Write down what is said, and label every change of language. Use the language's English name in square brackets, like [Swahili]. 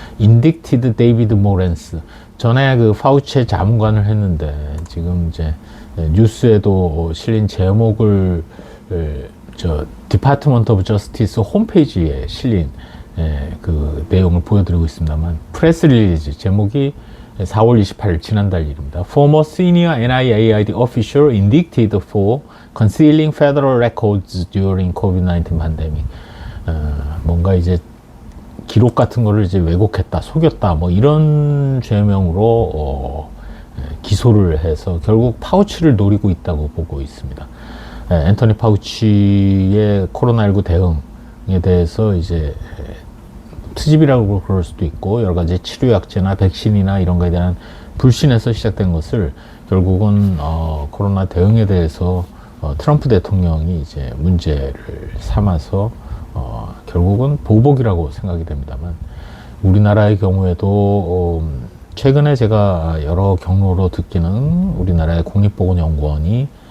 [Korean] 인딕티드 데이비드 모렌스, 전에 그 파우치의 자문관을 했는데 지금 이제 뉴스에도 실린 제목을 저 디파트먼트 오브 저스티스 홈페이지에 실린 그 내용을 보여드리고 있습니다만, 프레스 릴리즈 제목이 4월 28일 지난달 일입니다. [English] Former senior NIAID official indicted for concealing federal records during COVID-19 pandemic. [Korean] 뭔가 이제 기록 같은 거를 이제 왜곡했다, 속였다, 뭐 이런 죄명으로 기소를 해서 결국 파우치를 노리고 있다고 보고 있습니다. 앤토니 파우치의 코로나19 대응에 대해서 이제 트집이라고 그럴 수도 있고, 여러 가지 치료약제나 백신이나 이런 거에 대한 불신에서 시작된 것을 결국은 코로나 대응에 대해서 트럼프 대통령이 이제 문제를 삼아서 결국은 보복이라고 생각이 됩니다만, 우리나라의 경우에도 최근에 제가 여러 경로로 듣기는 우리나라의 국립보건연구원이